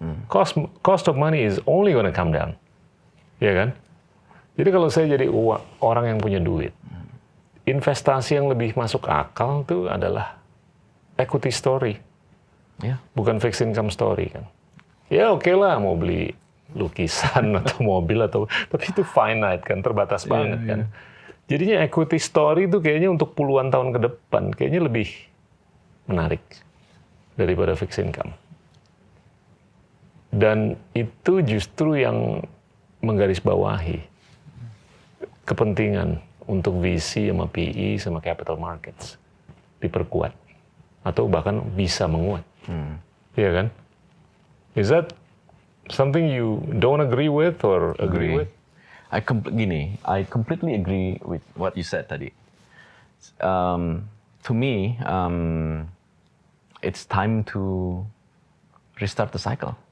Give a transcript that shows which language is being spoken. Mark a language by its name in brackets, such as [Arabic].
[English] Cost of money is only gonna come down. [Indonesian] Ya kan? Jadi kalau saya jadi orang yang punya duit, investasi yang lebih masuk akal itu adalah equity story. Ya. Bukan fixed income story kan. Ya oke lah mau beli lukisan atau mobil tapi itu finite kan, terbatas banget kan. Jadinya equity story itu kayaknya untuk puluhan tahun ke depan kayaknya lebih menarik daripada fixed income. Dan itu justru yang menggarisbawahi kepentingan untuk VC sama PE sama capital markets diperkuat atau bahkan bisa menguat. Iya kan? [English] Is that something you don't agree with or agree with? I completely agree with what you said [Indonesian] tadi. [English] To me, it's time to restart the cycle,